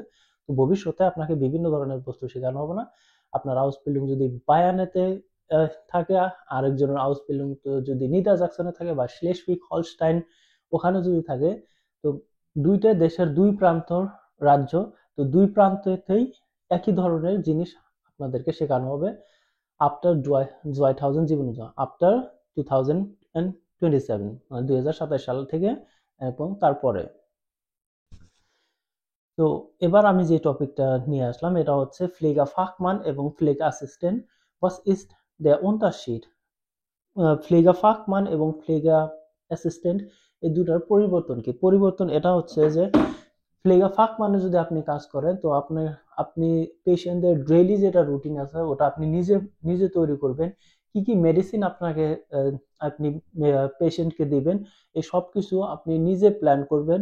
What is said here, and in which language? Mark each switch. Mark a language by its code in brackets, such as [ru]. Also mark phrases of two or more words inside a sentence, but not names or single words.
[bn] তো ভবিষ্যতে আপনাকে বিভিন্ন ধরনের বস্তু শেখানো হবে না। আপনার আউসবিল্ডিং যদি বায়ানেতে থাকে, আরেকজনের আউসবিল্ডিং তো যদি নিদারজাক্সনে থাকে বা শ্লেসউইগ হলস্টাইন ওখানে যদি থাকে, তো দুইটা দেশের দুই প্রান্তর রাজ্য, তো দুই প্রান্তেই একই ধরনের জিনিস আপনাদেরকে শেখানো হবে আফটার 2027, মানে 2027 সাল থেকে এবং তারপরে। তো এবার আমি যে টপিকটা নিয়ে আসলাম এটা হচ্ছে [de] Pflege Fachmann [bn] এবং [de] Pflege Assistent. was ist der Unterschied? Pflege Fachmann [bn] এবং [de] Pflege Assistent [bn] এই দুটার পরিবর্তন কি? পরিবর্তন এটা হচ্ছে যে [de] Pflege Fach [bn] মানে যদি আপনি কাজ করেন, তো আপনি পেশেন্টদের ডেইলি যেটা রুটিন আছে ওটা আপনি নিজে নিজে তৈরি করবেন। কি কি মেডিসিন আপনি পেশেন্টকে দিবেন, এই সব কিছু আপনি নিজে প্ল্যান করবেন।